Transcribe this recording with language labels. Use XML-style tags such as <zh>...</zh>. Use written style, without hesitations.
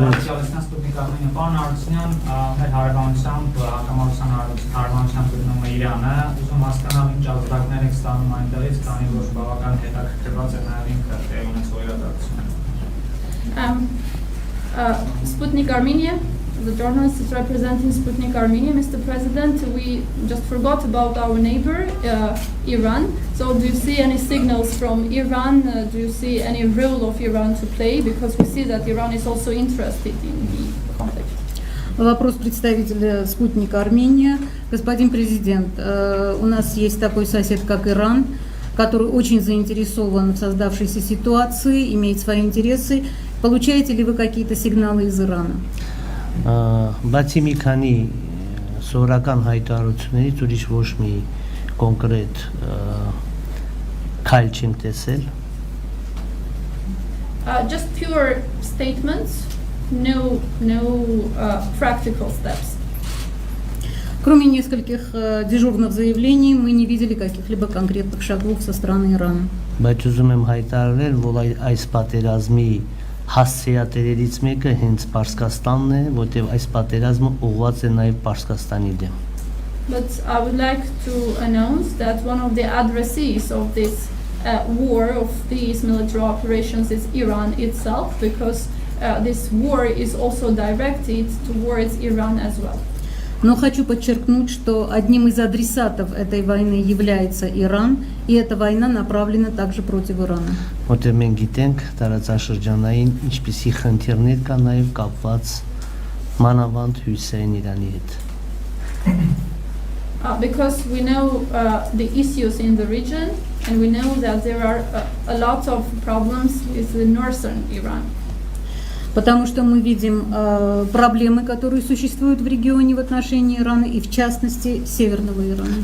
<hy>Սոցիալիստական Սպուտնիկի պարոն Արտունյան, մեր հարևանությամբ հակամարտության հարևանությամբ գտնվում է Իրանը, ուզում հասկանալ ինչ ազդակներ եք ստանում այնտեղից, քանի որ բավական հետաքրքրված է նաև ինքը տեղի ունեցող իրադարձությունը։</hy> <en>Sputnik Armenia, the journalist is representing Sputnik Armenia. Mr. President, we just forgot about our neighbor, Iran. So do you see any signals from Iran? Do you see any role of Iran to play? Because we see that Iran is also interested in the conflict.</en> <ru>Вопрос представителя «Спутника Армения». Господин президент, у нас есть такой сосед, как Иран, который очень заинтересован в создавшейся ситуации, имеет свои интересы. Получаете ли вы какие-то сигналы из Ирана?</ru> <hy>Բացի մի քանի սովորական հայտարարություններից ուրիշ ոչ մի կոնկրետ քայլ չենք տեսել։</hy> <en>Just pure statements, no practical steps.</en> <ru>Кроме нескольких дежурных заявлений, мы не видели каких-либо конкретных шагов со стороны Ирана.</ru> <hy>Բայց ուզում եմ հայտարարել, որ այս պատերազմի հասցեատերերից մեկը հենց Պարսկաստանն է, որտեղ այս պատերազմը ուղղված է նաև Պարսկաստանի դեմ։</hy> <en>But I would like to announce that one of the addressees of this war, of these military operations, is Iran itself, because this war is also directed towards Iran as well.</en> <ru>Но хочу подчеркнуть, что одним из адресатов этой войны является Иран, и эта война направлена также против Ирана.</ru> <hy>Որտեղ մենք գիտենք տարածաշրջանային ինչպիսի խնդիրներ կա նաև կապված մանավանդ Հյուսիսային Իրանի հետ։</hy> <en>Because we know the issues in the region, and we know that there are a lot of problems with the northern Iran.</en> <ru>Потому что мы видим проблемы, которые существуют в регионе в отношении Ирана, и в частности Северного Ирана.</ru>